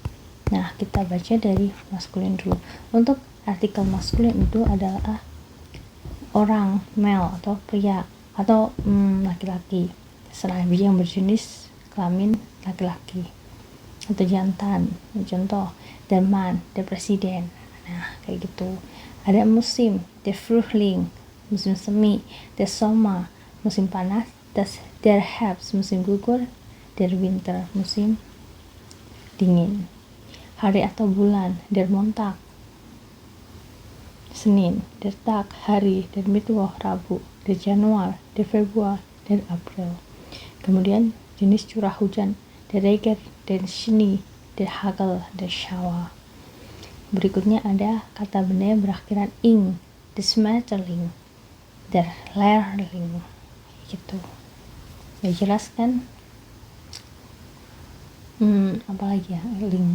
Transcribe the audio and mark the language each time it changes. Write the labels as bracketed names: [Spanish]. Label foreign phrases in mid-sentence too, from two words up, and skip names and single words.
[Indonesian] Nah, kita baca dari maskulin dulu. Untuk artikel maskulin itu adalah orang, male atau pria atau laki-laki, selain yang berjenis kelamin laki-laki atau jantan. Contoh, [German] der Mann, der Presiden. [Indonesian] Nah, kayak gitu. Ada musim, [German] der Frühling, [Indonesian] musim semi, [German] der Sommer, [Indonesian] musim panas, [German] der Herbst, [Indonesian] musim gugur, [German] der Winter, [Indonesian] musim dingin. Hari atau bulan, [German] der Montag, Senin, der Tag, hari, der Mittwoch, Rabu, der Januar, der Februar, der April. [Indonesian] Kemudian jenis curah hujan, [German] der Regen, der Schnee, der Hagel, der Schauer. [Indonesian] Berikutnya ada kata benda yang berakhiran ing, [German] der Schmetterling, der Lehrling, [Indonesian] gitu. Ya, jelas kan? Apalagi ya, ling.